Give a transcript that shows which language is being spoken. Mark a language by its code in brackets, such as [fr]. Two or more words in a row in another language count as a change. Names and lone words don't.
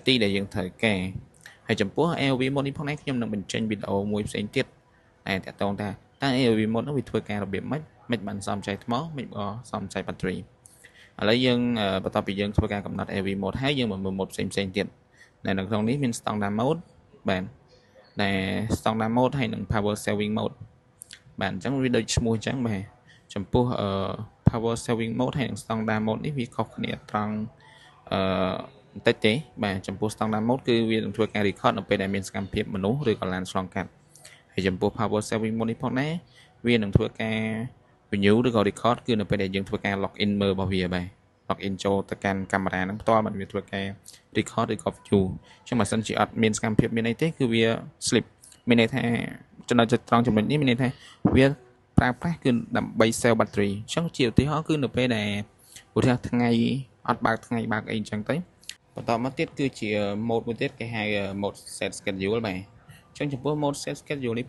[km] ទីដែលយើងត្រូវការហើយចំពោះ [en] AOV mode [km] នេះផងដែរខ្ញុំនឹងបញ្ចេញវីដេអូមួយផ្សេងទៀតតែតកតងថាតើ [en] AOV mode [km] នោះវាធ្វើការរបៀបម៉េចបានសំចៃថ្មមិនក៏សំចៃបាត់រីឥឡូវយើងបន្ទាប់ពីយើងធ្វើការកំណត់ [en] AOV mode [km] ហើយយើងមកមើល mode ផ្សេងទៀតនៅក្នុងនេះមាន [en] standard mode [km] បាទដែល [en] standard mode [km] ហើយនិង [en] power saving mode [km] បាទអញ្ចឹងវាដូចឈ្មោះអញ្ចឹងបាទចំពោះ [en] power saving mode [km] ហើយនិង [en] standard mode [km] នេះវាខុសគ្នាត្រង់បន្តិចទេ បាទចំពោះ [en] standard mode [km] គឺវានឹងធ្វើការ record នៅពេលដែលមានសកម្មភាពមនុស្សឬក៏ឡានឆ្លងកាត់ហើយចំពោះ [en] power saving mode [km] នេះផងដែរវានឹងធ្វើការ renew ឬក៏ record គឺនៅពេលដែលយើងធ្វើការ [en] log in [km] មើលរបស់វាបាទ [en] log in [km] ចូលទៅកាន់កាមេរ៉ាហ្នឹងផ្ទាល់បាទវាធ្វើការ record ឬក៏ view អញ្ចឹងបើសិនជាអត់មានសកម្មភាពមានអីទេគឺវា sleep មានន័យថាចំណុចត្រង់ចំណុចនេះមានន័យថាវាប្រើប្រាស់គឺដើម្បី [en] save battery [km] អញ្ចឹងជាឧទាហរណ៍គឺនៅពេលដែលឧទាហរណ៍ថ្ងៃអត់បើកថ្ងៃបើកអីអញ្ចឹងទៅបន្តមកទៀតគឺជា mode មួយទៀតគេហៅ [en] mode set schedule [km] បាទអញ្ចឹងចំពោះ [en] mode set schedule [km] នេះ